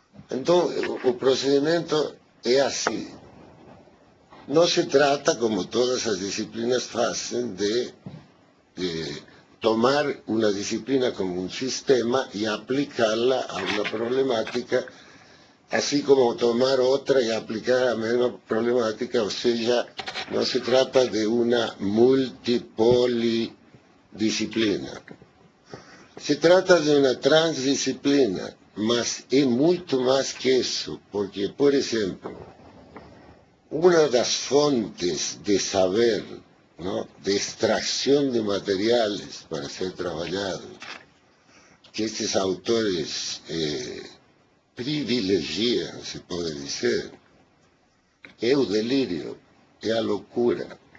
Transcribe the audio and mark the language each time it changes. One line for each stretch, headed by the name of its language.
Portuguese: Então, o procedimento é assim. Não se trata, como todas as disciplinas fazem, de tomar uma disciplina como um sistema e aplicá-la a uma problemática
Spanish: así como tomar otra y aplicar la misma problemática, o sea, no se trata de una multipolidisciplina.
Portuguese: Se trata de uma transdisciplina, mas é muito mais que isso, porque, por exemplo, uma das fontes de saber, ¿no?, de extração de materiais para ser trabalhado, que estes autores privilegiam, se pode dizer, é o delírio, é a loucura.